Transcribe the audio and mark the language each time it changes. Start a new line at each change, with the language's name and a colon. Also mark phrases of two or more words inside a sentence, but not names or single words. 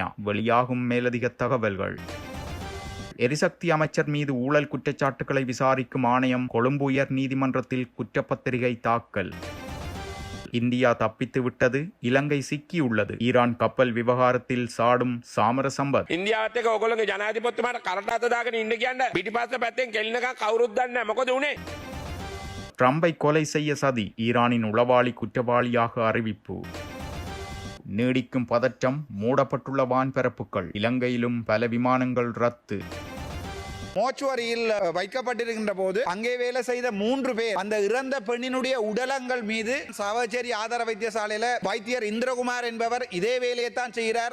Tamil: வெளியாகும் மேலதிக தகவல்கள். எரிசக்தி அமைச்சர் மீது ஊழல் குற்றச்சாட்டுகளை விசாரிக்கும் ஆணையம் கொழும்பு உயர் நீதிமன்றத்தில் குற்றப்பத்திரிகை தாக்கல். இந்தியா தப்பித்து விட்டது, இலங்கை சிக்கியுள்ளது. ஈரான் கப்பல் விவகாரத்தில் சாடும் சாமர சம்பத்.
Sinhala: ඉන්දියාවත් එක්ක ඔයගොල්ලෝගේ ජනාධිපතිතුමාට කරට අත දාගෙන ඉන්න කියන්න පිටිපස්ස පැත්තෙන් කෙලිනකම් කවුරුත් දන්නේ නැහැ. මොකද උනේ?
Tamil: ட்ரம்பை கொலை செய்ய சதி. ஈரானின் உளவாளி குற்றவாளியாக அறிவிப்பு. நீடிக்கும் பதற்றம். மூடப்பட்டுள்ள வான்பரப்புகள். இலங்கையிலும் பல விமானங்கள் ரத்து. மோச்சுவரியில் வைக்கப்பட்டிருக்கின்ற போது அங்கே வேலை செய்த 3 பேர் அந்த இறந்த பெண்ணினுடைய உடலங்கள் மீது சாவச்சேரி ஆதார வைத்தியசாலையில வைத்தியர் இந்திரகுமார் என்பவர் இதே வேலையை தான் செய்கிறார்.